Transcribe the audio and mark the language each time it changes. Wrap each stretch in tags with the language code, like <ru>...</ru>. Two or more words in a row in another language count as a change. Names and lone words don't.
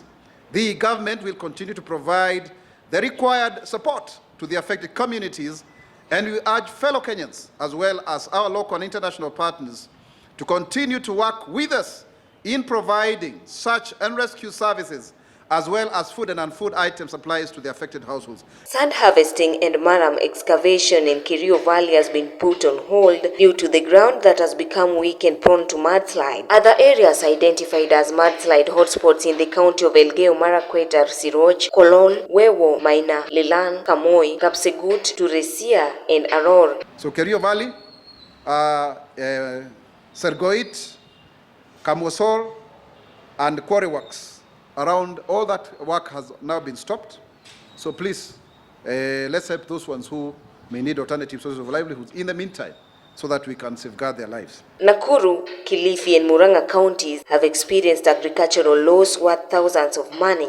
<en>The government will continue to provide the required support to the affected communities, and we urge fellow Kenyans, as well as our local and international partners, to continue to work with us in providing search and rescue services, as well as food and non-food item supplies to the affected households. Sand harvesting and maram excavation in Kerio Valley has been put on hold due to the ground that has become weak and prone to mudslide. Other areas identified as mudslide hotspots in the county of Elgeyo Marakwet are Siroch, Kolol, Wewo, Maina, Lilan, Kamoi, Kapsegut, Turesia, and Aror. So Kerio Valley, Sergoit, Kamosol, and Quarry Works. Around all that work has now been stopped. So please, let's help those ones who may need alternative sources of livelihoods in the meantime, so that we can safeguard their lives. Nakuru, Kilifi, and Murang'a counties have experienced agricultural loss worth thousands of money.</en>